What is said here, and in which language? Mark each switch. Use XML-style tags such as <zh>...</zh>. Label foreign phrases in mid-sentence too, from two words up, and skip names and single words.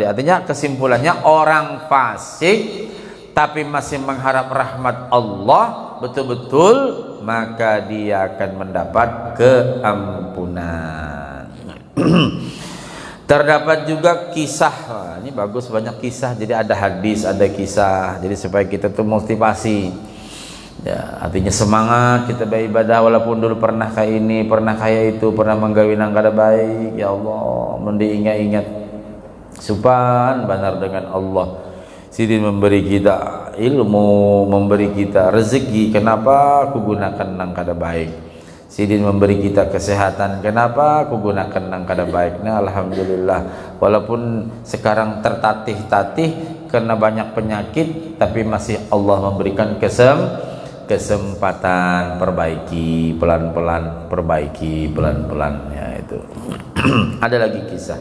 <id>Artinya kesimpulannya orang fasik tapi masih mengharap rahmat Allah betul-betul, maka dia akan mendapat keampunan. Terdapat juga kisah. Wah, ini bagus, banyak kisah. Jadi ada hadis, ada kisah. Jadi supaya kita tuh motivasi. Ya, artinya semangat kita beribadah walaupun dulu pernah kayak ini, pernah kayak itu, pernah</id> <bjn>menggawi nang kada baik.</bjn> <ar>Ya Allah,</ar> <bjn>mendi ingat-ingat supan benar dengan Allah.</bjn> <id>Sidin memberi kita ilmu, memberi kita rezeki. Kenapa aku gunakan</id> <bjn>nang kada baik?</bjn> <id>Sidin memberi kita kesehatan. Kenapa aku gunakan</id> <bjn>nang kada baik?</bjn> <id>Nah, alhamdulillah. Walaupun sekarang tertatih-tatih karena banyak penyakit, tapi masih Allah memberikan kesempatan. Perbaiki pelan-pelan, perbaiki pelan-pelan. Ya, itu. Ada lagi kisah.</id>